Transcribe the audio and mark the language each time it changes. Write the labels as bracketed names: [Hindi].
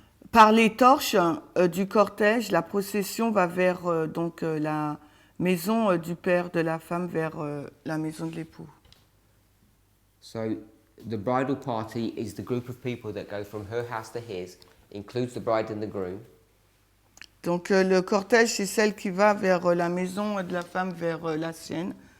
[French] Par les torches du cortège, la procession va vers donc la maison du père de la femme, vers la maison de l'époux. [English] So the bridal party is the group of people that go from her house to his, includes the bride and the groom. [French] Donc le cortège, c'est celle qui va vers la maison de la femme, vers la sienne.